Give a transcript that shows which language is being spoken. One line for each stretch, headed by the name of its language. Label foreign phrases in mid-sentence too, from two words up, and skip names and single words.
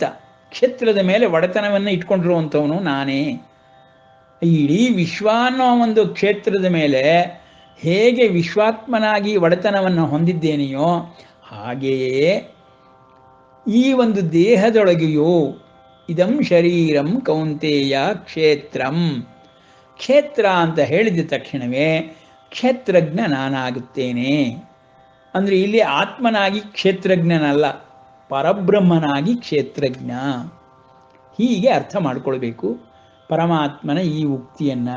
Kannada: ಕ್ಷೇತ್ರದ ಮೇಲೆ ಒಡೆತನವನ್ನು ಇಟ್ಕೊಂಡಿರುವಂಥವನು ನಾನೇ. ಇಡೀ ವಿಶ್ವ ಅನ್ನೋ ಒಂದು ಕ್ಷೇತ್ರದ ಮೇಲೆ ಹೇಗೆ ವಿಶ್ವಾತ್ಮನಾಗಿ ಒಡೆತನವನ್ನು ಹೊಂದಿದ್ದೇನೆಯೋ ಹಾಗೆಯೇ ಈ ಒಂದು ದೇಹದೊಳಗೆಯೂ
Sanskrit: ಇದಂ ಶರೀರಂ ಕೌಂತೆಯ ಕ್ಷೇತ್ರಂ,
Kannada: ಕ್ಷೇತ್ರ ಅಂತ ಹೇಳಿದ ತಕ್ಷಣವೇ ಕ್ಷೇತ್ರಜ್ಞ ನಾನಾಗುತ್ತೇನೆ. ಅಂದರೆ ಇಲ್ಲಿ ಆತ್ಮನಾಗಿ ಕ್ಷೇತ್ರಜ್ಞನಲ್ಲ, ಪರಬ್ರಹ್ಮನಾಗಿ ಕ್ಷೇತ್ರಜ್ಞ. ಹೀಗೆ ಅರ್ಥ ಮಾಡಿಕೊಳ್ಬೇಕು ಪರಮಾತ್ಮನ ಈ ಉಕ್ತಿಯನ್ನು.